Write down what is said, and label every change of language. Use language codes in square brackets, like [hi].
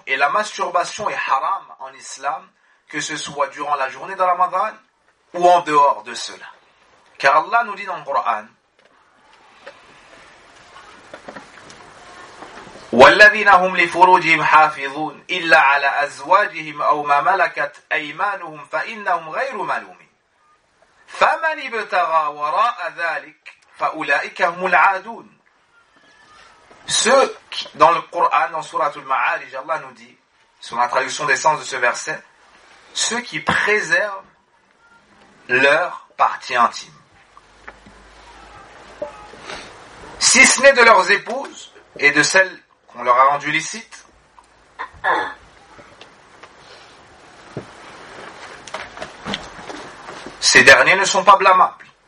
[fr] Et la masturbation est haram en islam, que ce soit durant la journée de Ramadan ou en dehors de cela. Car Allah nous dit dans le Coran, [ar] وَالَّذِينَ هُمْ لِفُرُوجِهِمْ حَافِظُونَ إِلَّا عَلَى أَزْوَاجِهِمْ أَوْ مَا مَلَكَتْ أَيْمَانُهُمْ فَإِنَّهُمْ غَيْرُ مَلُومِينَ فَمَنِ ابْتَغَى وَرَاءَ ذَلِكَ فَأُولَٰئِكَ هُمُ الْعَادُونَ. [fr] Ceux qui, dans le Coran, dans Suratul Ma'arij, Allah nous dit, sur la traduction des sens de ce verset, ceux qui préservent leur partie intime. Si ce n'est de leurs épouses et de celles qu'on leur a rendues licites, ces derniers ne sont pas blâmables.